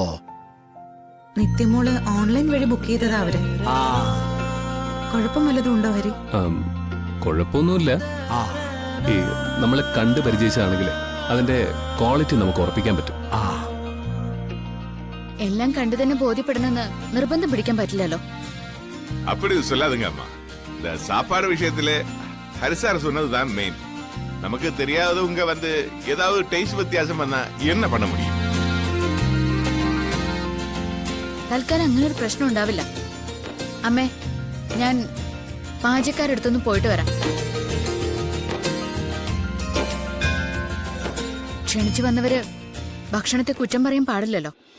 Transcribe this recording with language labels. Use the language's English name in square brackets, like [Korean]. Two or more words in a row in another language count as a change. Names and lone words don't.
[Malayalam] നിത്യമോള് ഓൺലൈൻ വഴി ബുക്ക് ചെയ്തതാ അവര്. കുഴപ്പം വല്ലതും ഉണ്ടോ ഹരി? കുഴപ്പമൊന്നുമില്ല. ഈ നമ്മളെ കണ്ട് പരിചയിച്ചാണെങ്കിൽ അതിന്റെ ക്വാളിറ്റി നമുക്ക് ഉറപ്പിക്കാൻ പറ്റും. എല്ലാം കണ്ടു തന്നെ ബോധ്യപ്പെടുന്നെന്ന് നിർബന്ധം പിടിക്കാൻ പറ്റില്ലല്ലോ. [Tamil] அப்படி சொல்லாதுங்க அம்மா. இந்த சாப்பாடு விஷயத்துல ஹரிசார் சொன்னதுதான் மெயின். நமக்கு தெரியாதவங்க வந்து ஏதாவது டேஸ்ட் வித்தியாசம் வந்தா என்ன பண்ண முடியும்? [Malayalam] തൽക്കാലം അങ്ങനെ ഒരു പ്രശ്നം ഉണ്ടാവില്ല. അമ്മേ, ഞാൻ പാചകക്കാരടുത്തൊന്ന് പോയിട്ട് വരാം. ക്ഷണിച്ചു വന്നവര് ഭക്ഷണത്തെ കുറ്റം പറയാൻ പാടില്ലല്ലോ.